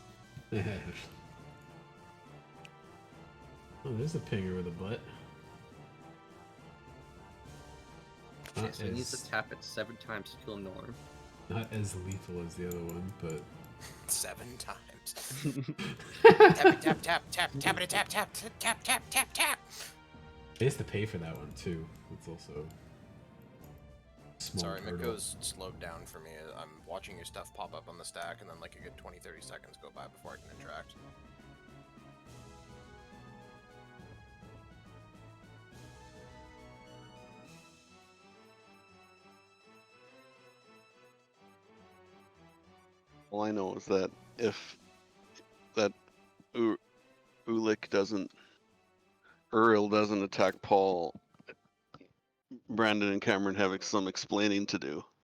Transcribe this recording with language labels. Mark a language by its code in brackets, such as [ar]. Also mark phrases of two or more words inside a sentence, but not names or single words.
[en] Oh, there's a pinger with a butt. Okay, Not so he needs as, to tap it 7 times to kill Norm. not as lethal as the other one, but 7 times. Tap, tap, tap, tap, tap, it, tap, tap, tap, tap, tap, tap. they have to pay for that one too. It's also small. Sorry, hurdle. Miko's slowed down for me. I'm watching your stuff pop up on the stack, and then like a good 20-30 seconds go by before I can interact. All I know is that if that Ulik doesn't, Uriel doesn't attack Paul, Brandon and Cameron have some explaining to do.